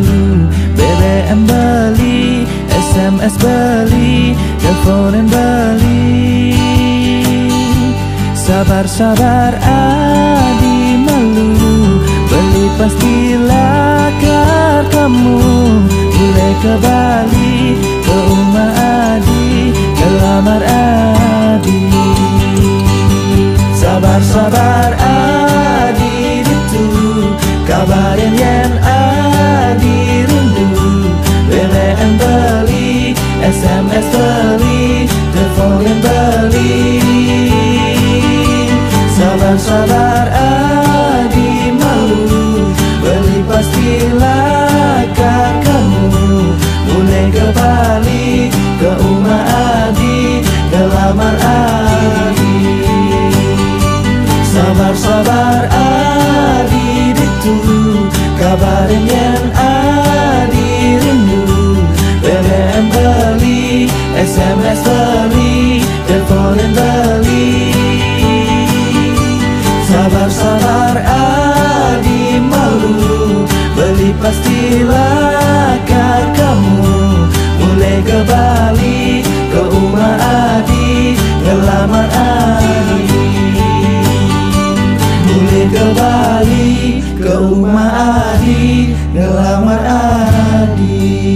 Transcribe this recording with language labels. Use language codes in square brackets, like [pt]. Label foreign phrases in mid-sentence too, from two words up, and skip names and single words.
[id] BBM beli, SMS beli, teleponan beli. Sabar-sabar adi malu, beli pasti lakar kamu. Mulai ke Bali, ke rumah adi, ngelamar adi. Sabar-sabar [ban] adi ditu, [id] kabarin yang adi rindu. BBM beli, SMS beli, teleponan beli. Sabar-sabar adi malu, beli pasti lakar kamu. Mulai ke Bali, ke rumah adi, ngelamar adi. Sabar-sabar [ban] adi ditu, [id] kabarin yang adi rindu. BBM beli, SMS beli, teleponan beli. Sabar-sabar adi malu, beli pasti lakar kamu. Mulai ke Bali, ke rumah adi, ngelamar adi. Mulai ke Bali, ke rumah adi, ngelamar adi.